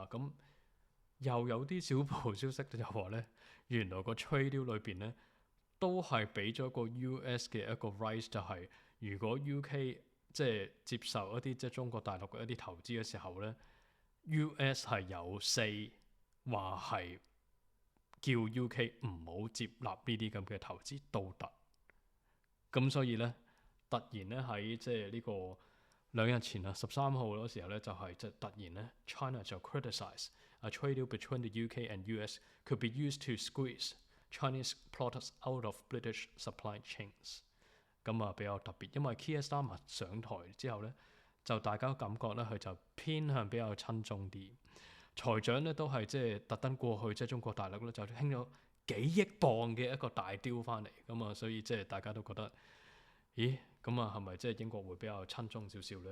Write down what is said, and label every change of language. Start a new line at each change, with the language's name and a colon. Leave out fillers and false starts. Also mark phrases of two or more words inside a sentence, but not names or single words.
Cantonese: 咁又有啲小道消息就話咧，原來個
English: trade deal
Cantonese: 裏邊咧都係俾咗個 US 嘅一個 rights，就係如果 UK 即係接受一啲即係中國大陸嘅一啲投資嘅時候咧 ，US 係有 say 話係叫 UK 唔好接納呢啲咁嘅投資都得。咁所以咧，突然咧喺即係呢個2日前啊13號嗰時候咧，就係即係突然咧 China 就
English: criticize a trade deal between the UK and US could be used to squeeze Chinese products out of British supply chains。
Cantonese: 咁啊比較特別，因為 Keir Starmer 上台之後咧，就大家感覺咧佢就偏向比較親中啲。財長咧都係即係特登過去即係中國大陸咧，就興咗幾億磅嘅一個大雕翻嚟。咁啊，所以即係大家都覺得，咦，咁啊係咪即係英國會比較親中少少咧？